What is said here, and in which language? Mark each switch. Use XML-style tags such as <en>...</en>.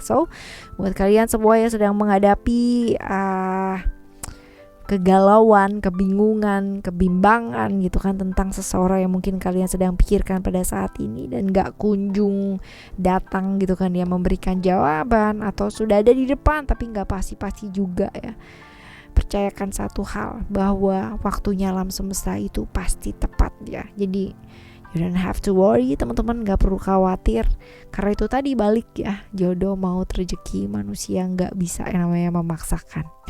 <id>So buat kalian semua yang sedang menghadapi kegalauan, kebingungan, kebimbangan gitu kan tentang seseorang yang mungkin kalian sedang pikirkan pada saat ini dan gak kunjung datang gitu kan ya, memberikan jawaban atau sudah ada di depan tapi gak pasti-pasti juga ya, percayakan satu hal, bahwa waktunya alam semesta itu pasti tepat ya. Jadi</id> <en>you don't have to worry</en> <id>teman-teman, gak perlu khawatir. Karena itu tadi balik ya, jodoh, maut, rezeki, manusia gak bisa yang namanya memaksakan.</id>